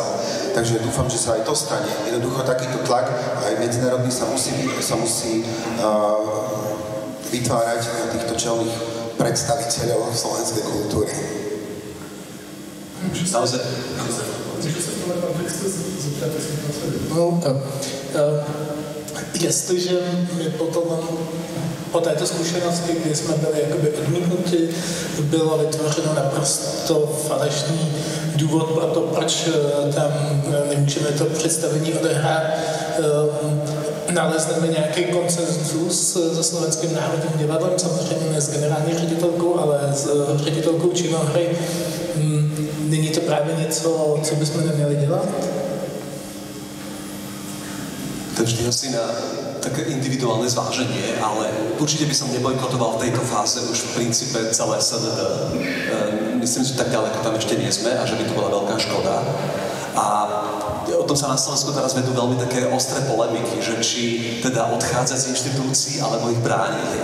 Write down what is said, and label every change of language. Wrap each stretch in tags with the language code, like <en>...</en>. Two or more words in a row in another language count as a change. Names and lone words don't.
<sk>Takže dúfam, že sa aj to stane. Jednoducho takýto tlak aj medzinárodný sa musí vytvárať na týchto čelných predstaviteľov slovenskej kultúry. Naozaj.</sk> <cs>Jestliže my potom po této zkušenosti, kdy jsme byli jakoby odmítnuti, bylo vytvořeno naprosto falešný důvod pro to, proč tam nemůžeme to představení odehrát, nalezneme nějaký konsenzus se Slovenským národním divadlem, samozřejmě ne s generální ředitelkou, ale s ředitelkou činohry. Není to právě něco, co bychom neměli dělat?</cs> <sk>To je vždy asi na také individuálne zváženie, ale určite by som nebojkotoval v tejto fáze už v princípe celé SND. Myslím, že tak ďaleko tam ešte nie sme a že by to bola veľká škoda. A o tom sa na Slovensku teraz vedú veľmi také ostré polemiky, že či teda odchádzať z inštitúcií alebo ich brániť.</sk>